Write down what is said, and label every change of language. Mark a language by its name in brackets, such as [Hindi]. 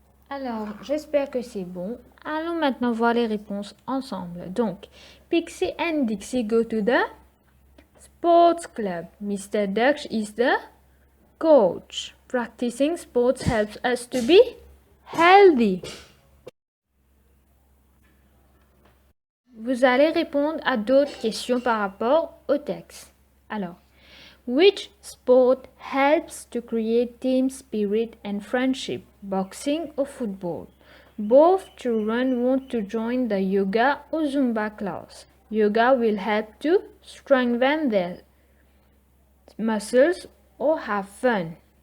[French] Alors, j'espère que c'est bon. Allons maintenant voir les réponses ensemble. [English] Donc, Pixie and Dixie go to the sports club. Mr. Dux is the coach. Practicing sports helps us to be healthy. [French] Vous allez répondre à d'autres questions par rapport au texte. [English] Alors, which sport helps to create team spirit and friendship? Boxing or football? Both children want to join the yoga or Zumba class. Yoga will help to strengthen their muscles or have fun.